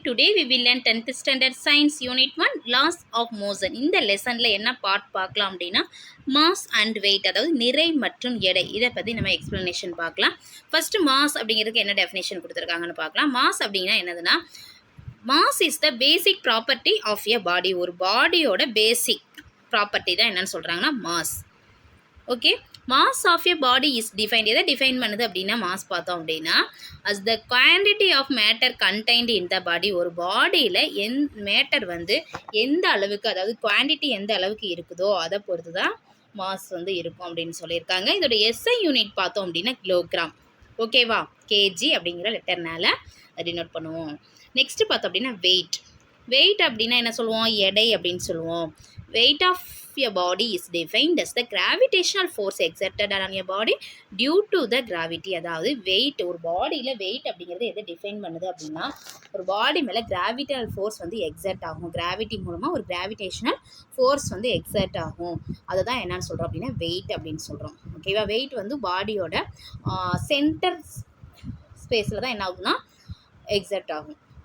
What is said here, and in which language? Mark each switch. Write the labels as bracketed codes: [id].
[en] Today we will learn 10th standard science unit 1 laws of motion. [ta] இந்த லெசன்ல என்ன part பார்க்கலாம் அப்படின்னா மாஸ் அண்ட் வெயிட், அதாவது நிறை மற்றும் எடை, இதை பற்றி நம்ம எக்ஸ்பிளனேஷன் பார்க்கலாம். ஃபர்ஸ்ட் மாஸ் அப்படிங்கிறதுக்கு என்ன டெஃபினேஷன் கொடுத்துருக்காங்கன்னு பார்க்கலாம். மாஸ் அப்படின்னா என்னதுன்னா, [en] Mass is the basic property of a body. [ta] ஒரு பாடியோட பேசிக் ப்ராப்பர்ட்டி தான் என்னன்னு சொல்கிறாங்கன்னா mass. [en] Okay, mass of a body is defined. [ta] எதை டிஃபைன் பண்ணுது அப்படின்னா மாஸ் பார்த்தோம் அப்படின்னா [en] As the quantity of matter contained in the body. [ta] ஒரு பாடியில் மேட்டர் வந்து எந்த அளவுக்கு, அதாவது குவான்டிட்டி எந்த அளவுக்கு இருக்குதோ அதை பொறுத்து தான் மாஸ் வந்து இருக்கும் அப்படின்னு சொல்லியிருக்காங்க. இதோட எஸ்ஐ யூனிட் பார்த்தோம் அப்படின்னா கிலோகிராம். ஓகேவா, கேஜி அப்படிங்கிற லெட்டர்னால டினோட் பண்ணுவோம். நெக்ஸ்ட் பார்த்தோம் அப்படின்னா வெயிட். வெயிட் அப்படின்னா என்ன சொல்லுவோம், எடை அப்படின்னு சொல்லுவோம். [en] Weight of your body is defined as the gravitational force exerted on your body due to the gravity. [ta] அதாவது வெயிட், ஒரு பாடியில் வெயிட் அப்படிங்கிறது எதை டிஃபைன் பண்ணுது அப்படின்னா, ஒரு பாடி மேலே கிராவிட்டல் ஃபோர்ஸ் வந்து எக்ஸர்ட் ஆகும். கிராவிட்டி மூலமாக ஒரு கிராவிடேஷனல் ஃபோர்ஸ் வந்து எக்ஸர்ட் ஆகும். அதை தான் என்னன்னு சொல்கிறோம் அப்படின்னா வெயிட் அப்படின்னு சொல்கிறோம். ஓகேவா, வெயிட் வந்து பாடியோட சென்டர் ஸ்பேஸில் தான் என்ன ஆகுதுன்னா எக்ஸர்ட் ஆகும்.